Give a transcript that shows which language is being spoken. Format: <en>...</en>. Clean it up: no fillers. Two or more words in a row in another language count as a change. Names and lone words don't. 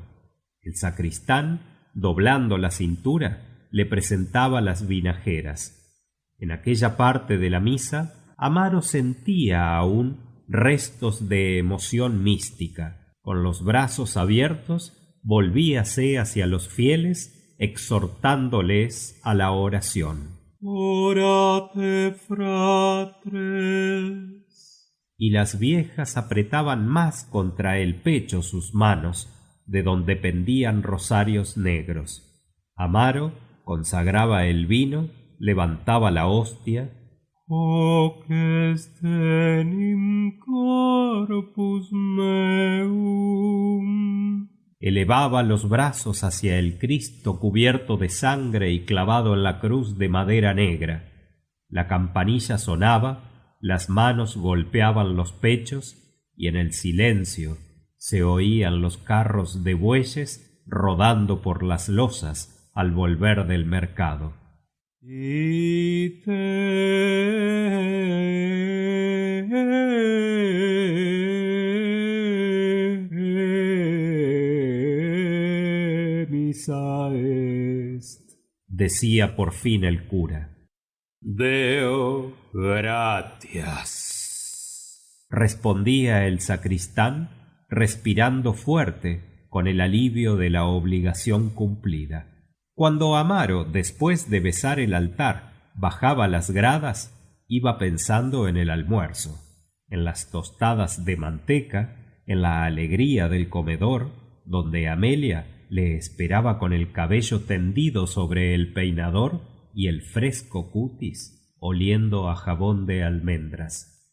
<es>El sacristán, doblando la cintura, le presentaba las vinajeras. En aquella parte de la misa, Amaro sentía aún restos de emoción mística. Con los brazos abiertos, volvíase hacia los fieles, exhortándoles a la oración.</es> <la>Orate, fratres.</la> <es>Y las viejas apretaban más contra el pecho sus manos, de donde pendían rosarios negros. Amaro consagraba el vino, levantaba la hostia.</es> <la>Hoc est enim corpus meum.</la> <es>Elevaba los brazos hacia el Cristo cubierto de sangre y clavado en la cruz de madera negra. La campanilla sonaba, las manos golpeaban los pechos y en el silencio se oían los carros de bueyes rodando por las losas al volver del mercado.</es> <la>Misa est,</la> <es>decía por fin el cura.</es> <la>Deo gratias,</la> <es>respondía el sacristán, respirando fuerte con el alivio de la obligación cumplida. Cuando Amaro, después de besar el altar, bajaba las gradas, iba pensando en el almuerzo, en las tostadas de manteca, en la alegría del comedor, donde Amelia le esperaba con el cabello tendido sobre el peinador y el fresco cutis oliendo a jabón de almendras.</es>